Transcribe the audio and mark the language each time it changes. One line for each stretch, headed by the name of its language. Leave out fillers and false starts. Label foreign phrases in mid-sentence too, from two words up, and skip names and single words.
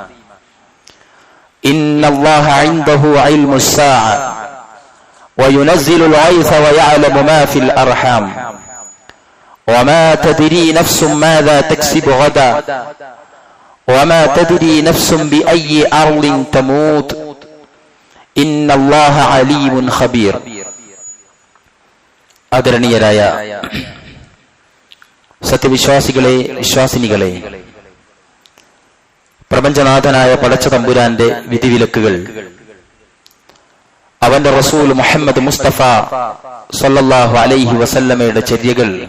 Arabic: إن الله عنده علم الساعة وينزل الغيث ويعلم ما في الأرحام وما تدري نفس ماذا تكسب غدا وما تدري نفس بأي أرض تموت إن الله عليم خبير
Malayalam: ആദരണീയരായ സത്യവിശ്വാസികളെ, വിശ്വാസിനികളെ, പ്രപഞ്ചനാഥനായ പടച്ച തമ്പുരാന്റെ വിധിവിലക്കുകൾ, അവന്റെ റസൂൽ മുഹമ്മദ് മുസ്തഫ
Arabic: صلى الله عليه وسلم
Malayalam: ചര്യകൾ